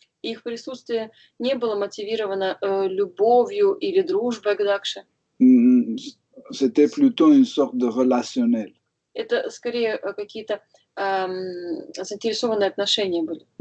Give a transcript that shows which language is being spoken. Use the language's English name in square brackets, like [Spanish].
[Russian] Их присутствие не было мотивировано любовью или дружбой к Дакше. [French] C'était plutôt une sorte de relationnel. [Russian] Это скорее какие-то заинтересованные отношения были.